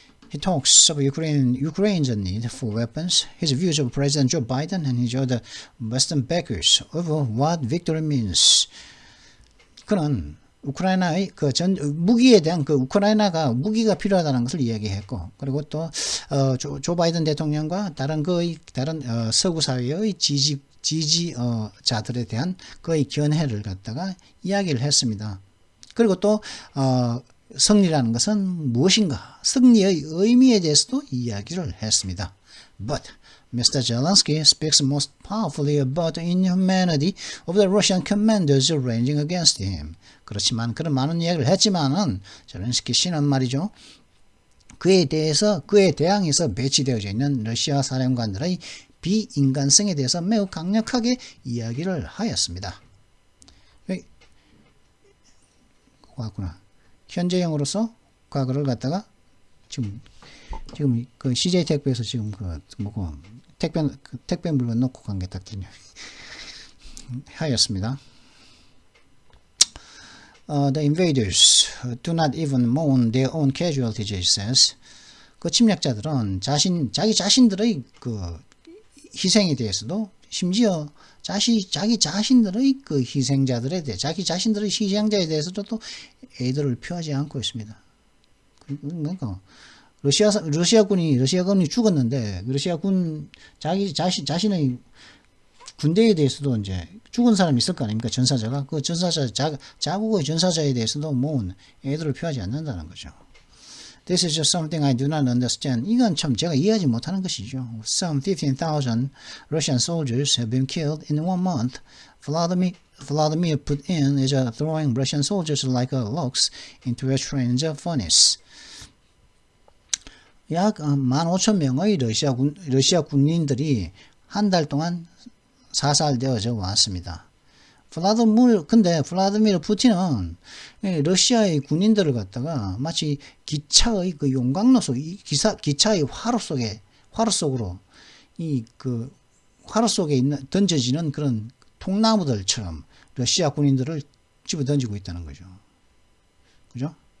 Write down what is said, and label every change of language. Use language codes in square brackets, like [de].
[en] He talks of Ukraine's need for weapons, his views of President Joe Biden and his other Western backers over what victory means. [ko] 그는 우크라이나의 무기에 대한 우크라이나가 무기가 필요하다는 것을 이야기했고, 그리고 또 조 바이든 대통령과 다른 서구 사회의 지지자들에 대한 그의 견해를 갖다가 이야기를 했습니다. 그리고 또 승리라는 것은 무엇인가? 승리의 의미에 대해서도 이야기를 했습니다. [en] But Mr. Zelensky speaks most powerfully about the inhumanity of the Russian commanders ranging against him. [ko] 그렇지만 그런 많은 이야기를 했지만은 젤렌스키 씨는 말이죠. 그에 대항해서 배치되어져 있는 러시아 사령관들의 비인간성에 대해서 매우 강력하게 이야기를 하였습니다. 왔구나. 현재형으로서 과거를 갖다가 지금 그 CJ 택배에서 지금 택배 물건 놓고 간 게 딱 들려 하였습니다. [en] The invaders do not even mourn their own casualties, he says. [ko] 그 침략자들은 자기 자신들의 그 희생에 대해서도 심지어 자기 자신들의 그 희생자들에 대해 자기 자신들의 희생자에 대해서도 또 애들을 표하지 않고 있습니다. 그러니까 러시아군이 죽었는데 러시아군 자신의 군대에 대해서도 이제 죽은 사람이 있을 거 아닙니까? 전사자가 그 자국의 전사자에 대해서도 모은 애들을 표하지 않는다는 거죠. [en] This is just something I do not understand. [ko] 이건 참 제가 이해하지 못하는 것이죠. [en] Some 15,000 Russian soldiers have been killed in 1 month. Vladimir Putin is throwing Russian soldiers like logs into a strange furnace. [ko] 약 15,000명의 러시아 군인들이 한 달 동안 사살되어져 왔습니다. 근데 블라디미르 푸틴은 러시아의 군인들을 갖다가 마치 기차의 그 용광로 속, 기차의 화로 속으로 화로 속에 던져지는 그런 통나무들처럼 러시아 군인들을 집어 던지고 있다는 거죠. 그죠?